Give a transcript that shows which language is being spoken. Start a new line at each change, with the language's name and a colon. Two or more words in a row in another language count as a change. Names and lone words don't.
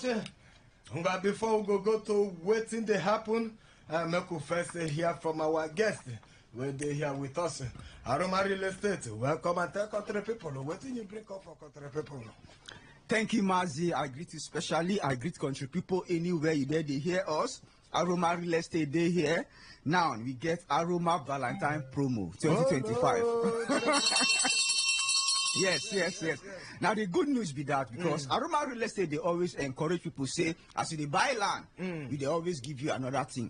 Nigerian Pidgin: But before we go to Wetin dey happen, make we first hear from our guest. When they here with us, Aroma Real Estate. Welcome and tell country people wetin you bring up for country people. Thank you, Mazi. I greet you specially. I greet country people anywhere you there. They hear us. Aroma Real Estate, they here. Now we get Aroma Valentine promo 2025. Yes. Now the good news be that because Aroma Real Estate, they always encourage people say, as they buy land, they always give you another thing.